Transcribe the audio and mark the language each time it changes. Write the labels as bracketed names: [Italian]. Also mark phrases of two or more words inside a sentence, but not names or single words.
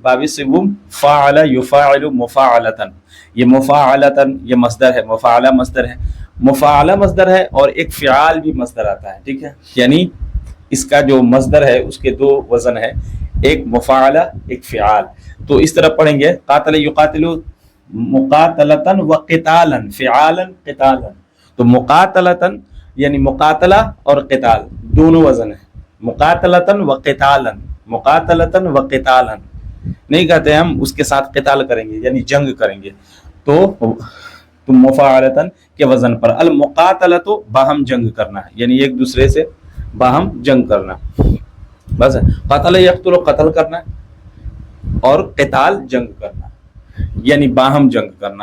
[Urdu] باب سوم، [Arabic] فاعل یفاعل مفاعلتن، [Urdu] یہ مفاعلتن یہ مصدر ہے، مفاعلہ مصدر ہے، مفاعلہ مصدر ہے، اور ایک فعال بھی مصدر آتا ہے، ٹھیک ہے۔ یعنی اس کا جو مصدر ہے اس کے دو وزن ہے، ایک مفاعلہ ایک فعال۔ تو اس طرح پڑھیں گے، [Arabic] قاتل یقاتل مقاتلتن و قتالا، فعالا قتالا۔ [Urdu] تو مقاتلتن یعنی مقاتلہ اور قتال دونوں وزن ہیں، [Arabic] مقاتلتن و قتالا، مقاتلتن و قتالا [Urdu] نہیں کہتے ہم اس کے ساتھ قتال کریں گے یعنی جنگ کریں گے، تو مفاعلتن کے وزن پر۔ المقاتلۃ باہم جنگ کرنا ہے، یعنی ایک دوسرے سے باہم جنگ کرنا، بس ہے۔ [Arabic] قتل یقتل [Urdu] قتل کرنا، اور قتال جنگ کرنا، یعنی باہم جنگ کرنا۔